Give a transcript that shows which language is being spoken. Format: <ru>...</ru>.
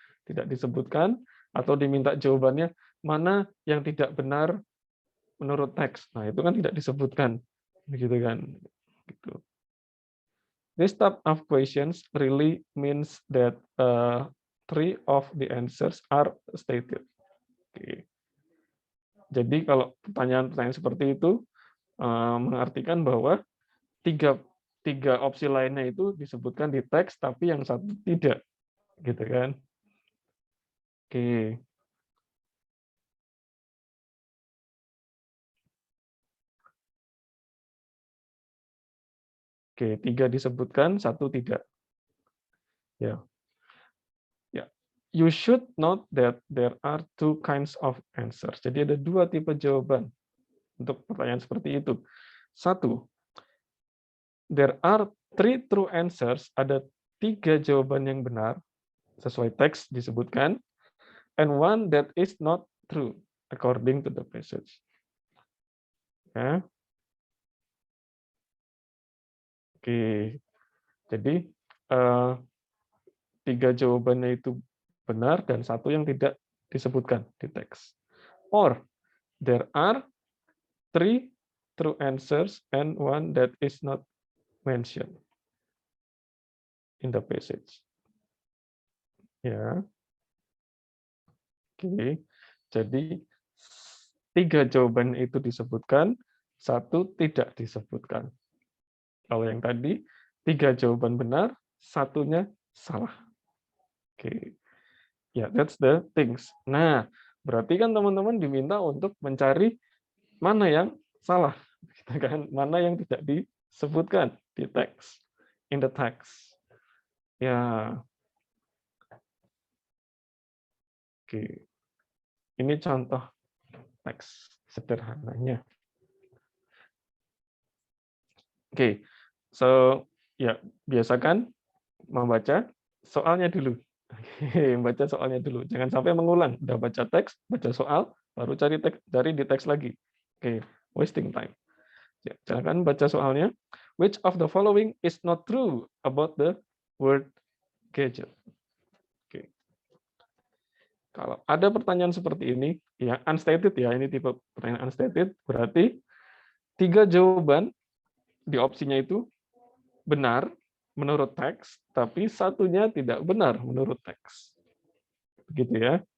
<id>Tidak disebutkan atau diminta jawabannya mana yang tidak benar menurut teks. Nah, itu kan tidak disebutkan. Begitu kan. Gitu.</id> <en>This type of questions really means that 3 of the answers are stated. Okay.</en> <id>Jadi kalau pertanyaan-pertanyaan seperti itu mengartikan bahwa 3 tiga opsi lainnya itu disebutkan di teks, tapi yang satu tidak, gitu kan? Oke. Oke, tiga disebutkan, satu tidak. Ya. Ya.</id> <en>You should note that there are two kinds of answers.</en> <id>Jadi ada dua tipe jawaban untuk pertanyaan seperti itu.</id> <en>Satu, there are three true answers.</en> <id>Ada tiga jawaban yang benar sesuai teks disebutkan,</id> <en>and one that is not true according to the passage. Ya.</en> <id>Oke. Jadi tiga jawabannya itu benar dan satu yang tidak disebutkan di teks.</id> <en>Or there are three true answers and one that is not mentioned in the passage.</en> <id>Ya, oke. Jadi tiga jawaban itu disebutkan, satu tidak disebutkan. Kalau yang tadi tiga jawaban benar, satunya salah. Oke. Ya,</id> <en>that's the things.</en> <id>Nah, berarti kan teman-teman diminta untuk mencari mana yang salah, gitu kan? Mana yang tidak disebutkan di teks,</id> <en>in the text.</en> <id>Ya, oke. Ini contoh teks sederhananya. Oke, so ya biasakan membaca soalnya dulu. Oke, baca soalnya dulu. Jangan sampai mengulang. Udah baca teks, baca soal, baru cari di teks lagi. Oke,</id> <en>wasting time.</en> <id>Ya, silakan baca soalnya.</id> <en>Which of the following is not true about the word gadget?</en> <id>Oke. Kalau ada pertanyaan seperti ini, ya unstated ya, ini tipe pertanyaan unstated, berarti tiga jawaban di opsinya itu benar menurut teks, tapi satunya tidak benar menurut teks. Begitu ya.</id>